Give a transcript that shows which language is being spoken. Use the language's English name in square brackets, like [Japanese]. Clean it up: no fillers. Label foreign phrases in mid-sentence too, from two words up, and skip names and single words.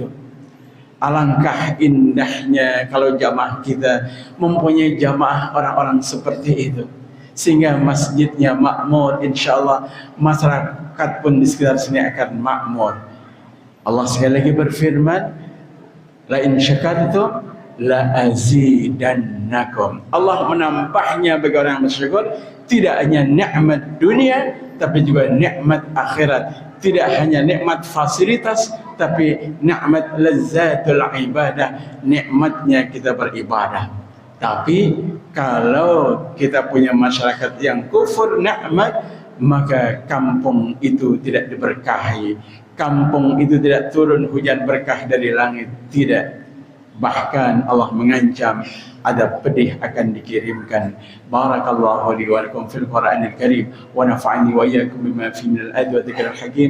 [Indonesian] Alangkah indahnya kalau jamaah kita mempunyai jamaah orang-orang seperti itu, sehingga masjidnya makmur, insyaallah masyarakat pun di sekitar sini akan makmur. Allah sekali lagi berfirman, [Arabic] لئن شكرتم لأزيدنكم. [Indonesian] Allah menambahnya bagi orang yang bersyukur, tidak hanya nikmat dunia tapi juga nikmat akhirat. Tidak hanya nikmat fasilitas, tapi nikmat [Arabic] لذة العبادة, [Indonesian] nikmatnya kita beribadah. Tapi kalau kita punya masyarakat yang kufur nikmat, maka kampung itu tidak diberkahi, kampung itu tidak turun hujan berkah dari langit, tidak. Bahkan Allah mengancam adab pedih akan dikirimkan. [Arabic] بارك الله لي ولكم في القرآن الكريم ونفعني وإياكم بما فيه من الآيات والذكر الحكيم.